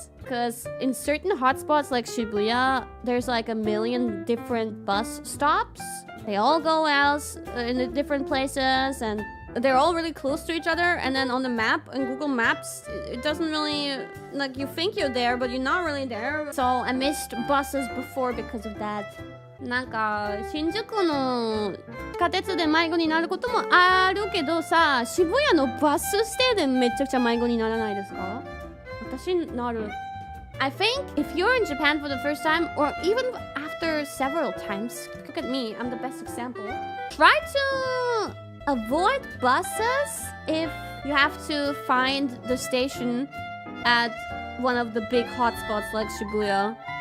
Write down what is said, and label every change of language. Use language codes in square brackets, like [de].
[en] Because in certain hotspots like Shibuya, there's like a million different bus stops. They all go out in different places, and they're all really close to each other. And then on the map, in Google Maps, it doesn't really, like, you think you're there, but you're not really there. So I missed buses before because of that. [ja] なんか新宿の地下鉄で迷子になることもあるけどさ、渋谷のバスステでめちゃくちゃ迷子にならないですか？私なる。 [en] I think if you're in Japan for the first time, or even after several times, look at me, I'm the best example. Try to avoid buses if you have to find the station at one of the big hotspots like Shibuya.